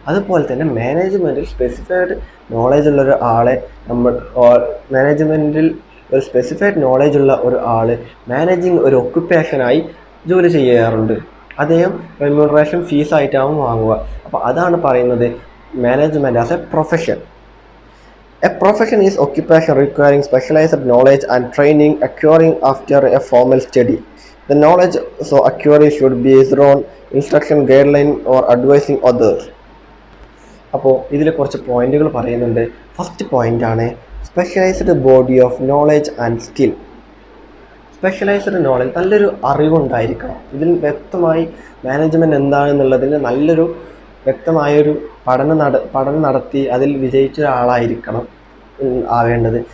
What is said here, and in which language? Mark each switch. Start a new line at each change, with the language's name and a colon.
Malayalam: അതുപോലെ തന്നെ മാനേജ്മെൻറ്റിൽ specified knowledge ഉള്ള ഒരു ആളെ മാനേജ്മെൻറ്റിൽ ഒരു സ്പെസിഫൈഡ് നോളേജ് ഉള്ള ഒരു ആൾ മാനേജിങ് ഒരു ഒക്യുപ്പേഷനായി ജോലി ചെയ്യാറുണ്ട്. അദ്ദേഹം റെമ്യൂണറേഷൻ ഫീസായിട്ടാവും വാങ്ങുക. അപ്പോൾ അതാണ് പറയുന്നത് management as A profession.
English: A profession is occupation requiring specialized knowledge and training acquiring after a formal study. The knowledge so acquired should be based on instruction, guideline or advising others.
Malayalam: അപ്പോൾ ഇതിൽ കുറച്ച് പോയിന്റുകൾ പറയുന്നുണ്ട്. First പോയിൻ്റാണ് specialised body of knowledge and skill. Specialised knowledge, നല്ലൊരു അറിവുണ്ടായിരിക്കണം. ഇതിൽ വ്യക്തമായി management എന്താണെന്നുള്ളതിന് നല്ലൊരു വ്യക്തമായൊരു പഠനം നടത്തി അതിൽ വിജയിച്ച ഒരാളായിരിക്കണം ആവേണ്ടത്.